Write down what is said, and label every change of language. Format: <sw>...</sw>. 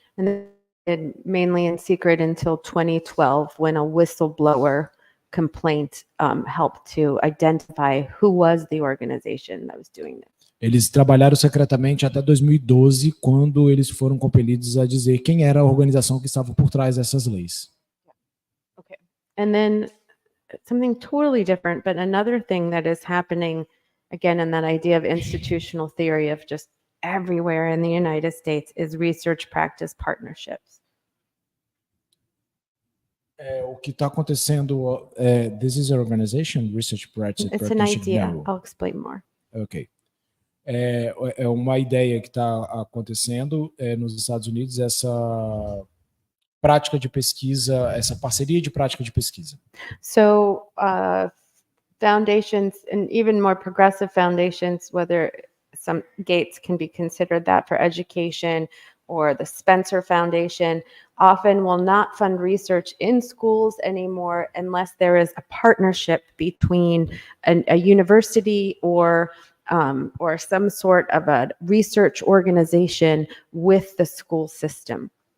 <en>And mainly in secret until 2012, when a whistleblower complaint helped to identify who was the organization that was doing this.</en> <pt>Eles trabalharam secretamente até 2012, quando eles foram compelidos a dizer quem era a organização que estava por trás dessas leis.</pt> <en>Okay. And then something totally different, but another thing that is happening again in that idea of institutional theory of just everywhere in the United States is research practice partnerships.</en> <pt>O que está acontecendo,</pt> <en>this is an organization, Research Practice It's an Partnership idea. Network. I'll explain more. Ok.</en> <pt>É uma ideia que está acontecendo nos Estados Unidos, essa prática de pesquisa, essa parceria de prática de pesquisa.</pt> <en>So foundations and even more progressive foundations, whether some Gates can be considered that for education or the Spencer Foundation, often will not fund research in schools anymore unless there is a partnership between a university or some sort of a research organization with the school system.</en>